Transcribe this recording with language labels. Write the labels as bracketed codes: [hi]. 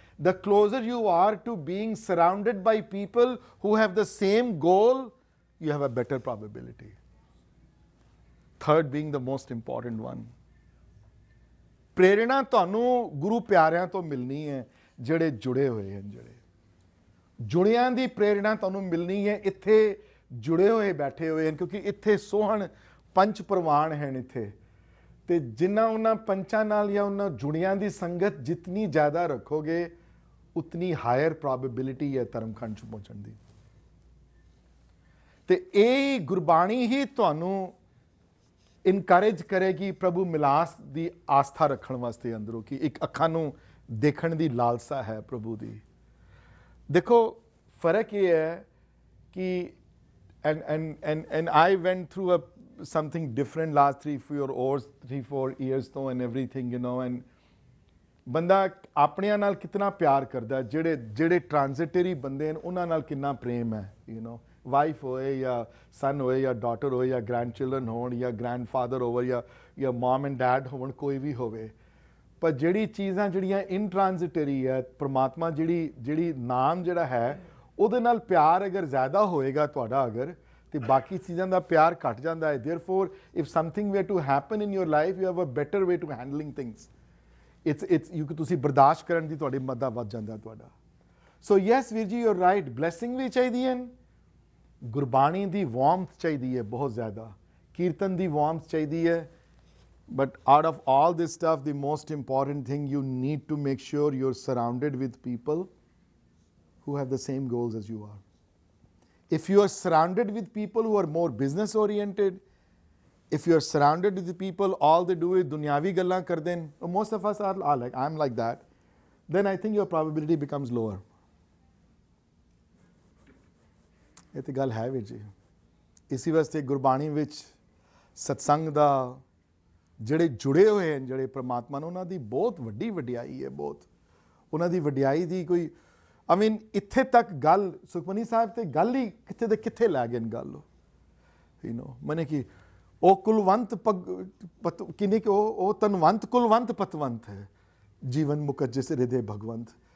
[en] The closer you are to being surrounded by people who have the same goal, you have a better probability. Third being the most important one. [pa] ਪ੍ਰੇਰਣਾ ਤੁਹਾਨੂੰ ਗੁਰੂ ਪਿਆਰਿਆਂ ਤੋਂ ਮਿਲਣੀ ਹੈ, ਜਿਹੜੇ ਜੁੜੇ ਹੋਏ ਹਨ, ਜੁੜਿਆਂ ਦੀ ਪ੍ਰੇਰਣਾ ਤੁਹਾਨੂੰ ਮਿਲਣੀ ਹੈ, ਇੱਥੇ ਜੁੜੇ ਹੋਏ ਬੈਠੇ ਹੋਏ ਹਨ, ਕਿਉਂਕਿ ਇੱਥੇ ਸੋਹਣ ਪੰਚ ਪ੍ਰਵਾਨ ਹਨ ਇੱਥੇ, ਤੇ ਜਿੰਨਾ ਉਹਨਾਂ ਪੰਚਾਂ ਨਾਲ ਜਾਂ ਉਹਨਾਂ ਜੁੜਿਆਂ ਦੀ ਸੰਗਤ ਜਿਤਨੀ ਜ਼ਿਆਦਾ ਰੱਖੋਗੇ, ਉਤਨੀ ਹਾਇਰ ਪ੍ਰੋਬੇਬਿਲਿਟੀ ਹੈ ਧਰਮਖੰਡ 'ਚ ਪਹੁੰਚਣ ਦੀ। ਤੇ ਇਹ ਗੁਰਬਾਣੀ ਹੀ ਤੁਹਾਨੂੰ ਇਨਕਰੇਜ ਕਰੇਗੀ ਪ੍ਰਭੂ ਮਿਲਾਸ ਦੀ ਆਸਥਾ ਰੱਖਣ ਵਾਸਤੇ ਅੰਦਰੋਂ, ਕਿ ਇੱਕ ਅੱਖਾਂ ਨੂੰ ਦੇਖਣ ਦੀ ਲਾਲਸਾ ਹੈ ਪ੍ਰਭੂ ਦੀ। ਦੇਖੋ ਫਰਕ ਇਹ ਹੈ ਕਿ [en] and I went through something different last 3-4 years though and everything, you know, and [pa] ਬੰਦਾ ਆਪਣਿਆਂ ਨਾਲ ਕਿਤਨਾ ਪਿਆਰ ਕਰਦਾ, ਜਿਹੜੇ ਟ੍ਰਾਂਜ਼ਿਟਰੀ ਬੰਦੇ ਨੇ ਉਹਨਾਂ ਨਾਲ ਕਿੰਨਾ ਪ੍ਰੇਮ ਹੈ, ਵਾਈਫ ਹੋਏ ਜਾਂ ਸਨ ਹੋਏ ਜਾਂ ਡਾਟਰ ਹੋਏ ਜਾਂ ਗ੍ਰੈਂਡ ਚਿਲਡਰਨ ਹੋਣ ਜਾਂ ਗ੍ਰੈਂਡਫਾਦਰ ਹੋਵੇ ਜਾਂ ਮਮ ਐਂਡ ਡੈਡ ਹੋਣ, ਕੋਈ ਵੀ ਹੋਵੇ। ਪਰ ਜਿਹੜੀ ਚੀਜ਼ਾਂ ਜਿਹੜੀਆਂ ਇਨਟ੍ਰਾਂਜ਼ਿਟਰੀ ਹੈ, ਪ੍ਰਮਾਤਮਾ ਜਿਹੜੀ ਨਾਮ ਜਿਹੜਾ ਹੈ ਉਹਦੇ ਨਾਲ ਪਿਆਰ ਅਗਰ ਜ਼ਿਆਦਾ ਹੋਏਗਾ ਤੁਹਾਡਾ ਅਗਰ, ਤੇ ਬਾਕੀ ਚੀਜ਼ਾਂ ਦਾ ਪਿਆਰ ਘਟ ਜਾਂਦਾ ਹੈ। [en] therefore if something were to happen in your life, you have a better way to handling things. [pa] ਤੁਸੀਂ ਬਰਦਾਸ਼ਤ ਕਰਨ ਦੀ ਤੁਹਾਡੀ ਮੱਦਾ ਵੱਧ ਜਾਂਦਾ ਤੁਹਾਡਾ। ਸੋ ਯੈਸ ਵੀਰ ਜੀ, [en] you are right, [pa] ਬਲੈਸਿੰਗ ਵੀ ਚਾਹੀਦੀ ਹੈ, ਗੁਰਬਾਣੀ ਦੀ ਵਾਰਮਥ ਚਾਹੀਦੀ ਹੈ ਬਹੁਤ ਜ਼ਿਆਦਾ, ਕੀਰਤਨ ਦੀ ਵਾਰਮਥ ਚਾਹੀਦੀ ਹੈ। [en] But out of all this stuff, the most important thing, you need to make sure you're surrounded with people who have the same goals as you are. If you are surrounded with people who are more business oriented, if you are surrounded with the people, all they do is [pa] dunyavi gallan kar den, [en] most of us are like, I'm like that, then I think your probability becomes lower. [pa] ਇਹ ਤੇ ਗੱਲ ਹੈ ਵੀਰ ਜੀ। ਇਸੇ ਵਾਸਤੇ ਗੁਰਬਾਣੀ ਵਿੱਚ ਸਤਸੰਗ ਦਾ ਜਿਹੜੇ ਜੁੜੇ ਹੋਏ ਹਨ ਜਿਹੜੇ ਪ੍ਰਮਾਤਮਾ ਨੂੰ, ਉਹਨਾਂ ਦੀ ਬਹੁਤ ਵੱਡੀ ਵਡਿਆਈ ਹੈ, ਬਹੁਤ ਉਹਨਾਂ ਦੀ ਵਡਿਆਈ ਦੀ ਕੋਈ ਇੱਥੇ ਤੱਕ ਗੱਲ ਸੁਖਮਨੀ ਸਾਹਿਬ ਤੇ ਗੱਲ ਹੀ ਕਿੱਥੇ ਦੇ ਕਿੱਥੇ ਲੈ ਗਏ ਗੱਲ, ਮਨੇ ਕਿ ਉਹ ਕੁਲਵੰਤ ਕਿਨੇ ਕਿ ਉਹ ਤਨਵੰਤ ਕੁਲਵੰਤ ਪਤਵੰਤ ਹੈ, ਜੀਵਨ ਮੁਕਤ ਜਿਸ ਹਿਰਦੇ ਭਗਵੰਤ।